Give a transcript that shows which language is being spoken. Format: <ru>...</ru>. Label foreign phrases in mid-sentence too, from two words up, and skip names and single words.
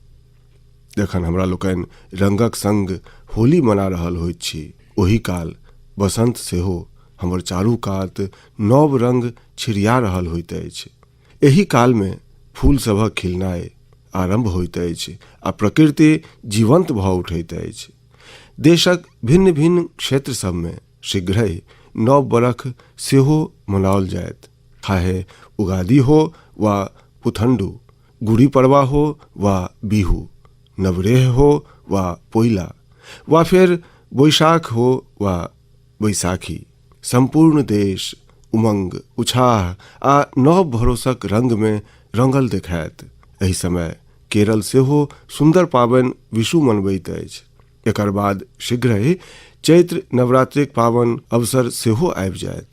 <mai>जखन हमरा लोकनि रंगक संग होली मना रहल होइत छी, ओही काल बसंत सेहो हमर चारू कात नव रंग छिड़िया रहल होइत अछि। एही काल में फूल सभक खिलनाइ आरंभ होइत अछि आ प्रकृति जीवंत भऽ उठैत अछि। देशक भिन्न भिन्न क्षेत्र सब में शीघ्रहि नव बरख सेहो मनाओल जायत। चाहे उगादी हो वा पुथंडू, गुड़ी पड़वा हो वा बिहू, नवरेह हो वा पोइला, वा फिर बैशाख हो वा बैसाखी, संपूर्ण देश उमंग, उत्साह आ नव भरोसक रंग में रंगल देखायत। एहि समय केरल सेहो सुंदर पावन विषु मनबैत अछि। एकर बाद शीघ्रहि चैत्र नवरात्रिक पावन अवसर सेहो आबि जायत।</mai>